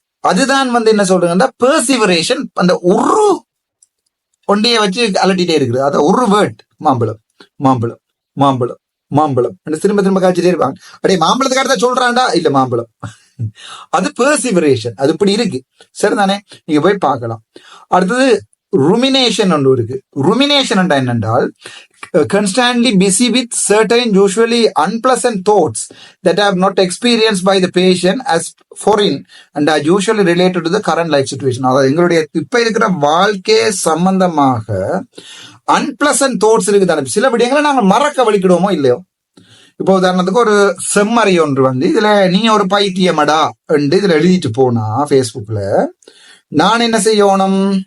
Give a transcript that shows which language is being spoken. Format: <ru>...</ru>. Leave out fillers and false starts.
<ta>அதுதான் வந்து என்ன சொல்றேன்னா பெர்சிவரேஷன். அந்த ஒரு ஒண்டையை வச்சு அலட்டிட்டே இருக்குது. அத ஒரு வேர்ட் மாம்பழம் மாம்பழம் மாம்பழம் மாம்பழம் திரும்ப திரும்ப காய்ச்சிட்டே இருப்பாங்க. அப்படியே மாம்பழத்துக்கு அடுத்த சொல்றான்டா, இல்ல மாம்பழம். அது பெர்சிவரேஷன், அது இப்படி இருக்கு. சரிதானே? நீங்க போய் பார்க்கலாம். அடுத்தது rumination ஒன்று இருக்கு.</ta> <en>rumination என்னென்றால் constantly busy with certain usually unpleasant thoughts that have not experienced by the patient as foreign and are usually related to the current life situation.</en> <ta>அதாவது எங்களுடைய இப்ப இருக்கிற வாழ்க்கை சம்பந்தமாக அன்பிளசன்ட் தோட்ஸ் இருக்குதானே. சில விடயங்களை நாங்கள் மறக்க வலிக்கிடுவோமோ இல்லையோ. இப்போ உதாரணத்துக்கு ஒரு செம்மறி ஒன்று வந்து இதுல நீ ஒரு பைத்தியமடா என்று இதுல எழுதிட்டு போனா ஃபேஸ்புக்ல, நான் என்ன செய்யணும்,</ta>